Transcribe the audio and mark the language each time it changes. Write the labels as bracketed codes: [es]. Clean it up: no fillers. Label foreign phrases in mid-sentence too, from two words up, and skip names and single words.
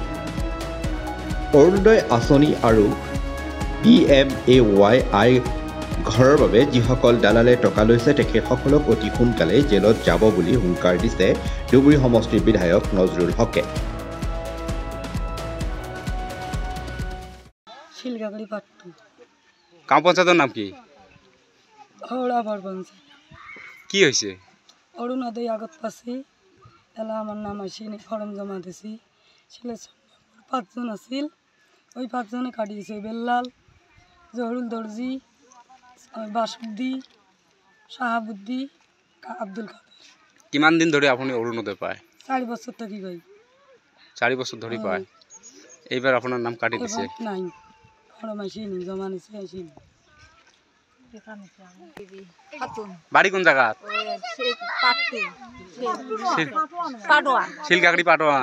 [as] অৰুণোদয় আঁচনি আৰু PMAY ঘৰৰ বাবে যিসকল দালালে টকা লৈছে তেখেতসকলক অতি সোনকালে জেলত যাব বুলি হুংকাৰ দিছে ধুবুৰী সমষ্টিৰ বিধায়ক নজৰুল হকে। শিলঘাটি পাট্টু গাঁও পঞ্চায়তৰ নাম কি? হাওড়াপাড়া পঞ্চায়েত। কি হৈছে? [bn] অরুণোদয় আগত পাচ্ছি, এলা আমার নাম আসেনি, ফর্ম জমা দিছি। সিলেকশন 5 জন আছিল, ওই 5 জনে কাটিয়েছে। বেল্লাল, জহরুল দর্জি, বাসুদ্দি, শাহাবুদ্দি, আব্দুল কাদের। [as] কিমান দিন ধরে আপুনি অৰুণোদয় পায়? [bn] 4 বছর থাকি গই। 4 বছর ধরে পায়। এইবার আপনার নাম কাটি দিছে? নাই, ফর্ম আসেনি, জমা নিছে আসেনি। বাড়ি কোন জায়গা? শিলঘাটি পাটোয়া।